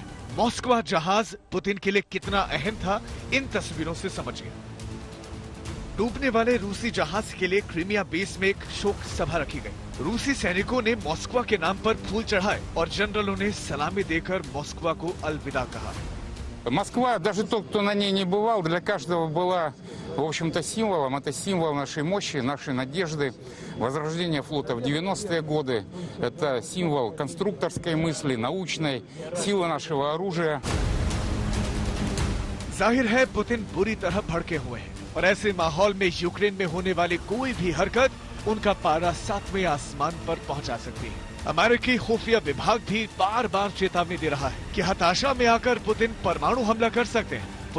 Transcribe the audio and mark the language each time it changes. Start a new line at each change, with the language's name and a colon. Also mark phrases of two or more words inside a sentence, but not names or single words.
Hindi: मॉस्को जहाज पुतिन के लिए कितना अहम था इन तस्वीरों से समझ गए। डूबने वाले रूसी जहाज के लिए क्रीमिया बेस में एक शोक सभा रखी गई। रूसी सैनिकों ने मॉस्को के नाम पर फूल चढ़ाए और जनरलों ने सलामी देकर मॉस्को को अलविदा कहा।
Russian: Москва, даже тот, кто на ней не бывал, для каждого была, в общем-то, символом. Это символ нашей мощи, нашей надежды, возрождения флота в 90-е годы. Это символ конструкторской мысли, научной, силы нашего оружия.
Hindi: जाहिर है पुतिन बुरी तरह भड़के हुए हैं और ऐसे माहौल में यूक्रेन में होने वाली कोई भी हरकत उनका पारा 7वें आसमान पर पहुंचा सकती है। अमेरिकी खुफिया विभाग भी बार बार चेतावनी दे रहा है कि हताशा में आकर पुतिन परमाणु हमला कर सकते हैं।